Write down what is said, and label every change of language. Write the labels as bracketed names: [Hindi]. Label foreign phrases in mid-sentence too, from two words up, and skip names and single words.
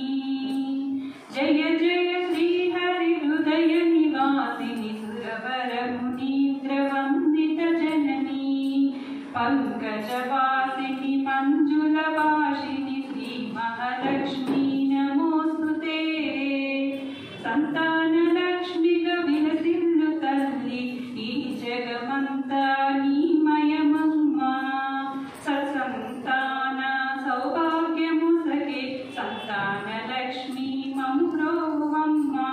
[Sanskrit] जय जय श्री हरि हृदय निवासिनि सुरवर मुनीन्द्र वंदित जननी, पंकजवासिनि मंजुलभाषिनि श्री महालक्ष्मी नमोस्तुते। [Telugu] సంతానలక్ష్మిగా విలసిల్లు తల్లి ఈ జగమంతా నీమయమమ్మా। సత్సంతాన సౌభాగ్యము సగే సంతానలక్ష్మి మమ్రోవమ్మా।